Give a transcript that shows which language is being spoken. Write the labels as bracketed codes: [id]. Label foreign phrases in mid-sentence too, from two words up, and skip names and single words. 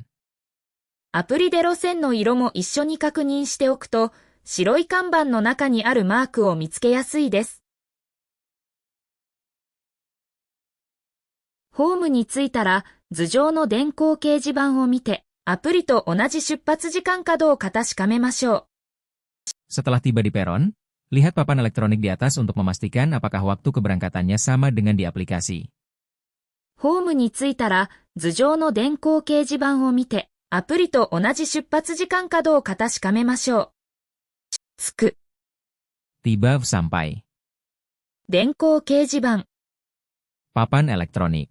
[ja] アプリで路線の色も一緒に確認しておくと、白い看板の中にあるマークを見つけやすいです。ホームに着いたら、頭上の電光掲示板を見て、アプリと同じ出発時間かどうか確かめましょう。 [id] Setelah tiba di peron, lihat papan elektronik di atas untuk memastikan apakah waktu keberangkatannya sama dengan di aplikasi. [ja] ホームに着いたら、頭上の電光掲示板を見て、アプリと同じ出発時間かどうか確かめましょう。着く。 [id] Tiba sampai. [ja] 電光掲示板。 [id] Papan elektronik.